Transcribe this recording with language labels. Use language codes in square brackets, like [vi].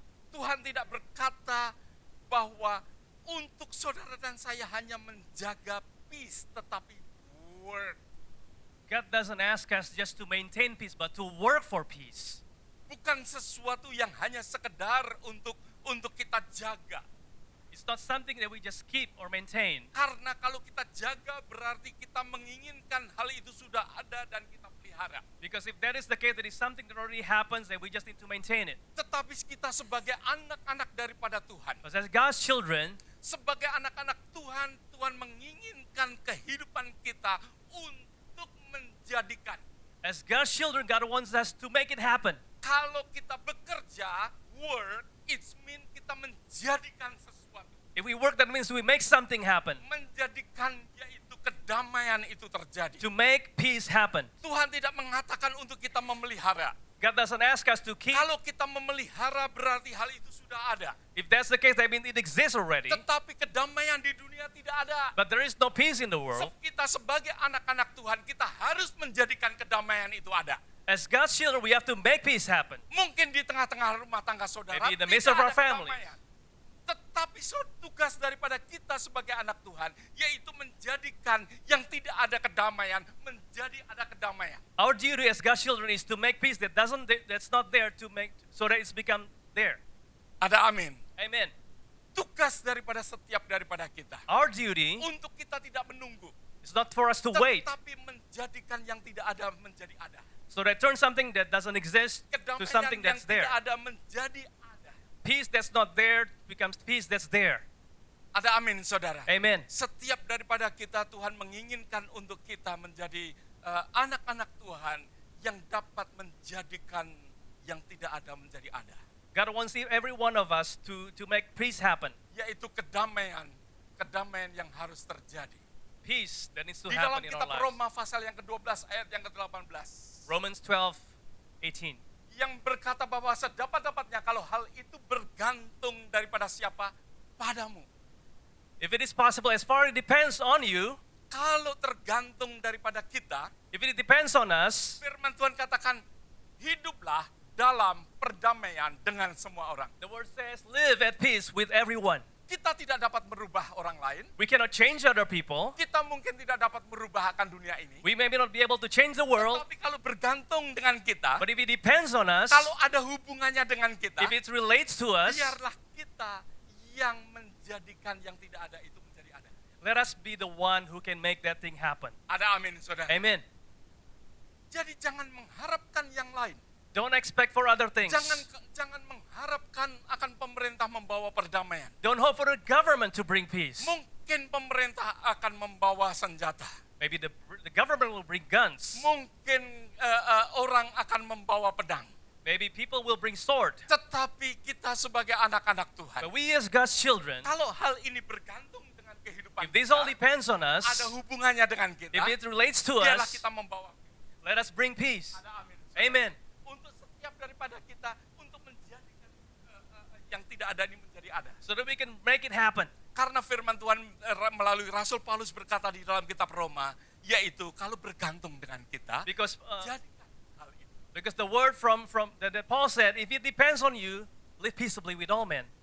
[id] Tuhan tidak berkata bahwa untuk saudara dan saya hanya menjaga peace, tetapi work. [en] God doesn't ask us just to maintain peace, but to work for peace. [id] Bukan sesuatu yang hanya sekedar untuk kita jaga. [en] It's not something that we just keep or maintain. [id] Karena kalau kita jaga berarti kita menginginkan hal itu sudah ada dan kita pelihara. [en] Because if that is the case, that is something that already happens, then we just need to maintain it. [id] Tetapi kita sebagai anak-anak daripada Tuhan, [en] Because as God's children, [id] sebagai anak-anak Tuhan, Tuhan menginginkan kehidupan kita untuk menjadikan. [en] as God's children, God wants us to make it happen. [id] Kalau kita bekerja, [en] work, it means [id] kita menjadikan sesuatu. [en] If we work, that means we make something happen. [id] Menjadikan yaitu kedamaian itu terjadi. [en] To make peace happen. [id] Tuhan tidak mengatakan untuk kita memelihara. [en] God doesn't ask us to keep. [id] Kalau kita memelihara berarti hal itu sudah ada. [en] If that's the case, that means it exists already. [id] Tetapi kedamaian di dunia tidak ada. [en] But there is no peace in the world. [id] Kita sebagai anak-anak Tuhan, kita harus menjadikan kedamaian itu ada. [en] As God's children, we have to make peace happen. [id] Mungkin di tengah-tengah rumah tangga saudara [en] Maybe in the midst of our [id] ada [en] family. [id] kedamaian. Tetapi tugas daripada kita sebagai anak Tuhan, yaitu menjadikan yang tidak ada kedamaian, menjadi ada kedamaian. [en] Our duty as God's children is to make peace that's not there to make so that it's become there. [id] Ada amin. [en] Amen. [id] Tugas daripada setiap daripada kita. [en] Our duty [id] Untuk kita tidak menunggu. [en] is not for us to wait, [id] Tetapi menjadikan yang tidak ada menjadi ada. [en] so that turn something that doesn't exist to [id] Kedamaian [en] something [id] yang [en] that's there. [id] tidak ada menjadi ada. [en] Peace that's not there becomes peace that's there. [id] Ada amin saudara. [en] Amen. [id] Setiap daripada kita Tuhan menginginkan untuk kita menjadi anak-anak Tuhan yang dapat menjadikan yang tidak ada menjadi ada. [en] God wants every one of us to make peace happen. [id] Yaitu kedamaian yang harus terjadi. [en] Peace that needs to [id] Di dalam [en] happen in our [id] kitab [en] lives. [id] Roma pasal yang ke-12 ayat yang ke-18. [en] Romans 12:18. [id] Yang berkata bahwa sedapat-dapatnya kalau hal itu bergantung daripada siapa? Padamu. [en] If it is possible, as far as it depends on you, [id] Kalau tergantung daripada kita, [en] if it depends on us, [id] firman Tuhan katakan, hiduplah dalam perdamaian dengan semua orang. [en] the word says, live at peace with everyone. [id] Kita tidak dapat merubah orang lain. [en] We cannot change other people. [id] Kita mungkin tidak dapat merubah akan dunia ini. [en] We may not be able to change the world, [id] Tapi kalau bergantung dengan kita, [en] but if it depends on us, [id] kalau ada hubungannya dengan kita, [en] if it relates to us, [id] biarlah kita yang menjadikan yang tidak ada itu menjadi ada. [en] let us be the one who can make that thing happen. [id] Ada amin, saudara. [en] Amen. [id] Jadi jangan mengharapkan yang lain. [en] Don't expect for other things. [id] Jangan mengharapkan akan pemerintah membawa perdamaian. [en] Don't hope for the government to bring peace. [id] Mungkin pemerintah akan membawa senjata. [en] Maybe the government will bring guns. [id] Mungkin orang akan membawa pedang. [en] Maybe people will bring sword. [id] Tetapi kita sebagai anak-anak Tuhan, [en] But we as God's children, [id] kalau hal ini bergantung dengan kehidupan [en] if this all [id] kita, [en] depends on us, [id] ada hubungannya dengan kita, [en] if it relates to [id] biarlah [en] us, [id] kita membawa. [en] let us bring peace. [id] Ada amin. [en] Amen. [id] Untuk setiap daripada kita, untuk menjadikan yang tidak ada ini menjadi ada. [en] So that we can make it happen. [id] Karena firman Tuhan melalui Rasul Paulus berkata di dalam kitab Roma, yaitu kalau bergantung dengan kita, [en] Because [id] jadikan hal itu. [en] because the word from that Paul said, if it depends on you, live peaceably with all men.